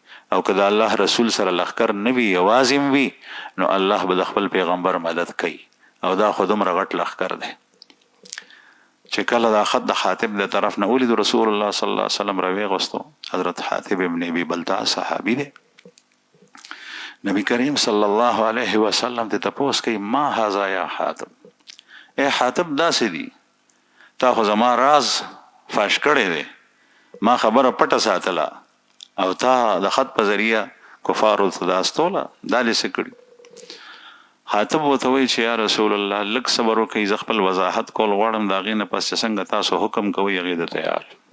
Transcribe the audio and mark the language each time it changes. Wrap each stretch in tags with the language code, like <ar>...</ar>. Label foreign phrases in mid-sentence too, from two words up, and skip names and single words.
<ps>او که د الله رسول سره لخکر نه وي یوازې وي نو الله به د خپل پیغمبر مدد کوي او دا خو دومره غټ لخکر دی چې کله دا خط د حاتب د طرف نه ولید رسول الله</ps> <ar>صلی الله علیه وسلم</ar> <ps>راویغستو. حضرت حاتب ابن ابي بلتع صحابي دی. نبی کریم</ps> <ar>صلی الله علیه وسلم</ar> <ps>ته تپوس کوي</ps> <ar>ما هذا یا حاتب،</ar> <ps>اے حاتب داسې دي تا خو زما راز فاش کړی دی، ما خبره پټه ساتله او تا د خط په ذریعه کفارو ته دا استوله، دا دې څه کړي؟ حاتب ورته وایي چې</ps> <ar>یا رسول الله</ar> <ps>لږ صبر وکړئ، زه خپل وضاحت کول غواړم، د هغې نه پس چې څنګه تاسو حکم کوئ هغې ته تیار.</ps>